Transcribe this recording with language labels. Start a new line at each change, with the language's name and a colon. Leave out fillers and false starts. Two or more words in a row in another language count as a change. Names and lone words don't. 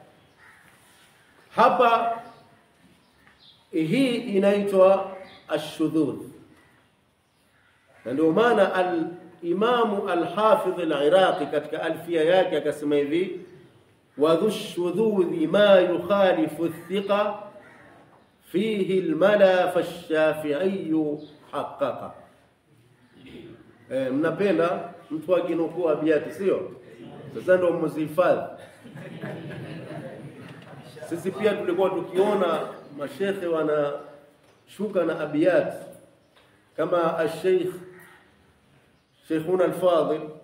Swahili: Hapa hii inaitwa ash-shudhudh, na ndio maana al-Imam al-Hafidh al-Iraqi katika alfia yake akasema hivi,
Arabic: وذو الشذوذ ما يخالف الثقة فيه الملا فالشافعي حققا.
Swahili: Mnapenda mtu akinukuu abiati, sio? Sasa ndio mzihifadhi. Sisi pia tulikuwa tukiona mashekhe wanashuka na abiyat kama al-Sheikh Sheikhuna al-Fadil